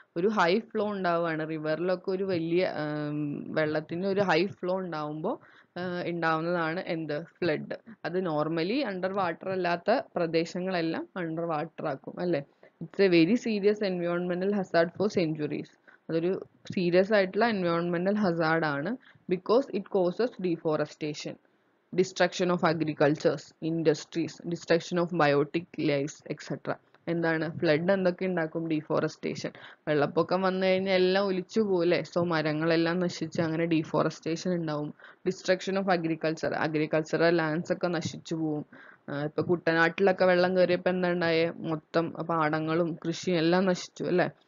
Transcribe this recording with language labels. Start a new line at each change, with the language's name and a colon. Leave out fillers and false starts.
Malayalam: ഒരു high flow ഉണ്ടാവുകയാണ് റിവറിലൊക്കെ, ഒരു വലിയ വെള്ളത്തിന് ഒരു ഹൈ ഫ്ലോ ഉണ്ടാവുമ്പോൾ ഉണ്ടാവുന്നതാണ് എന്ത്, ഫ്ലഡ്. അത് നോർമലി അണ്ടർ വാട്ടർ അല്ലാത്ത പ്രദേശങ്ങളെല്ലാം അണ്ടർ വാട്ടർ ആക്കും അല്ലെ.
English: It's A very serious എൻവയോൺമെന്റൽ Hazard four centuries.
Malayalam: അതൊരു സീരിയസ് ആയിട്ടുള്ള എൻവയോൺമെന്റൽ ഹസാർഡ് ആണ്.
English: Because it causes deforestation, destruction of agricultures, industries, destruction of biotic lives, etc.
Malayalam: എന്താണ് ഫ്ലഡ് എന്തൊക്കെ ഉണ്ടാക്കും, ഡീഫോറസ്റ്റേഷൻ. വെള്ളപ്പൊക്കം വന്നു കഴിഞ്ഞാൽ എല്ലാം ഒലിച്ചു പോലെ, സോ മരങ്ങളെല്ലാം നശിച്ച് അങ്ങനെ ഡീഫോറസ്റ്റേഷൻ ഉണ്ടാവും.
English: destruction of agricultural lands
Malayalam: ഒക്കെ നശിച്ചു പോവും. ഇപ്പൊ കുട്ടനാട്ടിലൊക്കെ വെള്ളം കയറിയപ്പോ എന്താ ഉണ്ടായേ, മൊത്തം പാടങ്ങളും കൃഷിയും എല്ലാം നശിച്ചു അല്ലെ.